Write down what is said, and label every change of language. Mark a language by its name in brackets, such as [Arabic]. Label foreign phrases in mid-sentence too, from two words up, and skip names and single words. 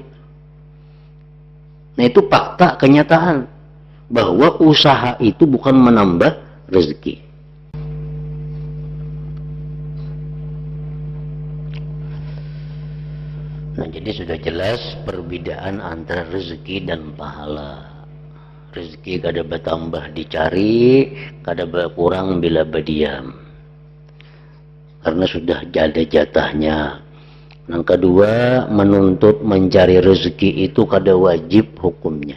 [Indonesian] Nah itu fakta kenyataan. Bahwa usaha itu bukan menambah rezeki. Nah jadi sudah jelas perbedaan antara rezeki dan pahala. [Banjar] Rezeki kada bertambah dicari, kada berkurang bila berdiam. [Indonesian] Karena sudah ada jatahnya. Yang kedua, menuntut mencari rezeki itu kada wajib hukumnya.